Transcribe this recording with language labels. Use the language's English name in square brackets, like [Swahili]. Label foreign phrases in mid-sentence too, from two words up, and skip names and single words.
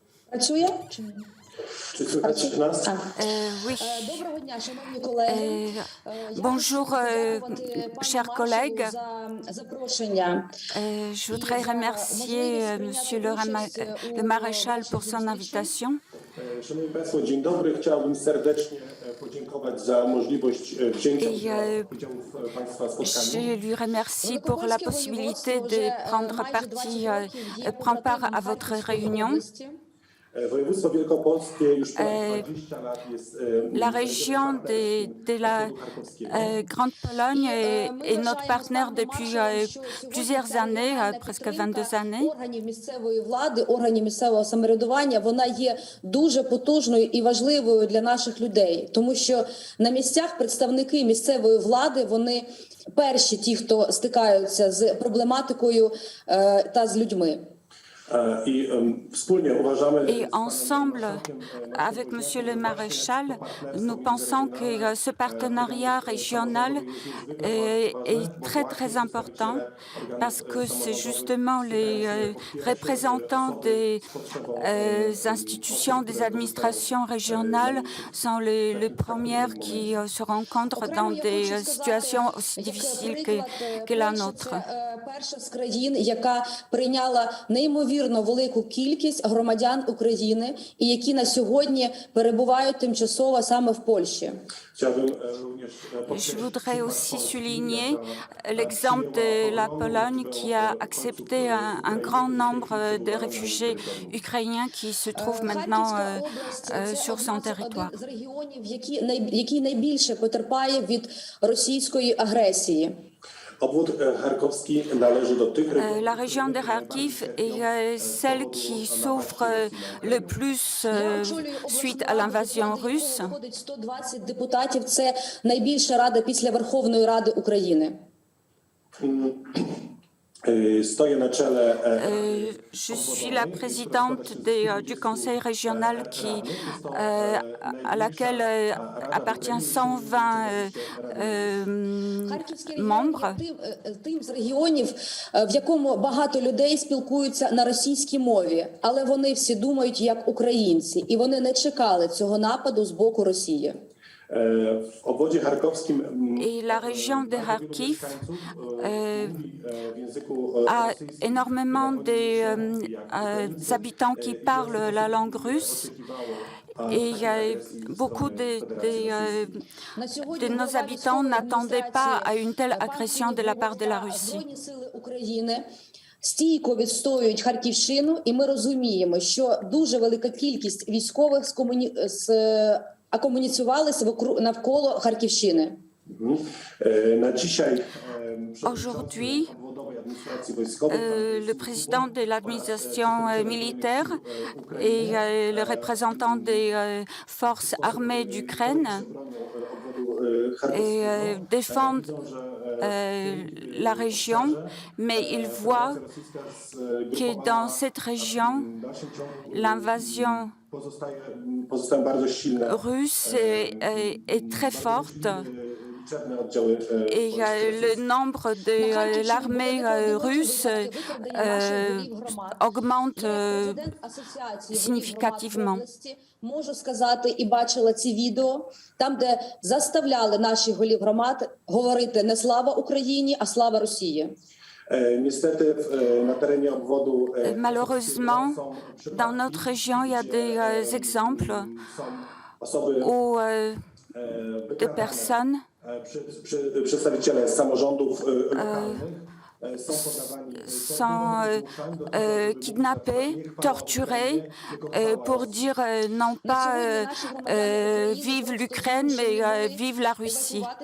[Ukrainian] Працює? Чи ні? [French] Oui. [Ukrainian] Доброго дня, шановні колеги. [French] Bonjour, chers collègues. [Ukrainian] За запрошення. [French] Je voudrais remercier Monsieur le maréchal pour son invitation. [Polish] Szanowni Państwo, dzień dobry. Chciałbym serdecznie podziękować za możliwość wzięcia udziału w Państwa spotkaniu. [French] Je lui remercie pour la possibilité de prendre part à votre réunion. [Polish] Województwo wielkopolskie już ponad 20 lat jest [French] La région de la Grande Pologne est notre partenaire depuis plusieurs années, presque 22 années. [Ukrainian] Органів місцевої влади, органів місцевого самоврядування, вона є дуже потужною і важливою для наших людей, тому що на місцях представники місцевої влади, вони перші ті, хто стикаються з проблематикою та з людьми. [French] Et ensemble, avec Monsieur le Maréchal, nous pensons que ce partenariat régional est très très important parce que c'est justement les représentants des institutions, des administrations régionales sont les premières qui se rencontrent dans des situations aussi difficiles que la nôtre. [Ukrainian] Перша з країн, яка прийняла неймовірно велику кількість громадян України і які на сьогодні перебувають тимчасово саме в Польщі. [French] Je voudrais aussi souligner l'exemple de la Pologne qui a accepté un grand nombre de réfugiés ukrainiens qui se trouvent maintenant sur son territoire. [Ukrainian] З регіонів, який найбільше потерпає від російської агресії. [French] La région de Kharkiv est celle qui souffre le plus suite à l'invasion russe. [Ukrainian] 120 депутатів – це найбільша рада після Верховної Ради України. [French] Je suis la présidente du conseil régional à laquelle appartient 120 membres. [Ukrainian] Тим з регіонів, в якому багато людей спілкуються на російській мові, але вони всі думають як українці, і вони не чекали цього нападу з боку Росії. [French] Et la région de Kharkiv a énormément d'habitants qui parlent la langue russe. Et beaucoup de nos habitants n'attendaient pas à une telle agression de la part de la Russie. [Ukrainian] Стійко відстоюють Харківщину, і ми розуміємо, що дуже велика кількість військових комуніцювалися навколо Харківщини. [French] Aujourd'hui, le président de l'administration militaire et le représentant des forces armées d'Ukraine défendent la région, mais ils voient que dans cette région, l'invasion russe est très forte. Et le nombre de l'armée russe augmente significativement. [Ukrainian] Можу сказати, і бачила ці відео, там, де заставляли наших голів громад говорити не «Слава Україні», а «Слава Росії». [French] Malheureusement, dans notre région, il y a des exemples où des personnes sont kidnappés, torturés pour dire non pas vive l'Ukraine, mais vive la Russie.